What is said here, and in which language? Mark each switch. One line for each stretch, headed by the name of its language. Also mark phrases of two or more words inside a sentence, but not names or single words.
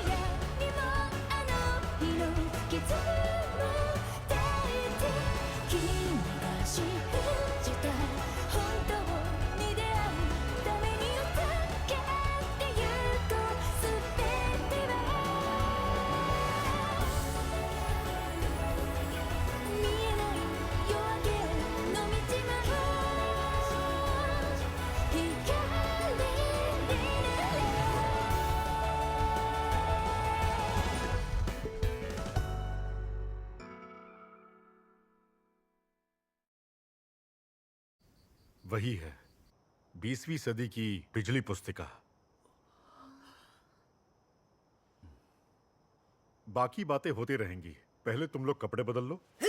Japanese: やにもあの日の傷も抱いて君が信じた本当に出会うために歌ってゆこうすべては見えない夜明けの道は光になれ
Hindi: वही है 20वीं सदी की बिजली पुस्तिका। बाकी बातें होती रहेंगी, पहले तुम लोग कपड़े बदल लो।